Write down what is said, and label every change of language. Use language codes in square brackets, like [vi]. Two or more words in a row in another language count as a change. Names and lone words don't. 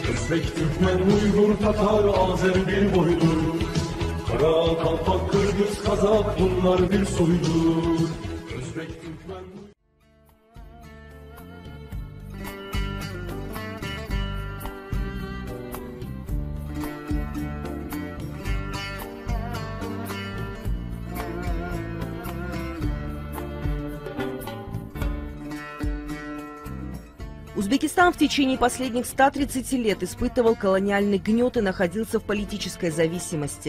[tr] Özbek, Türkmen, Uygur, Tatar, Azer bir boydur. Kara, Kalpak, Kırgız, Kazak bunlar bir soydur. Özbek, Türkmen... [ru] Узбекистан в течение последних 130 лет испытывал колониальный гнет и находился в политической зависимости.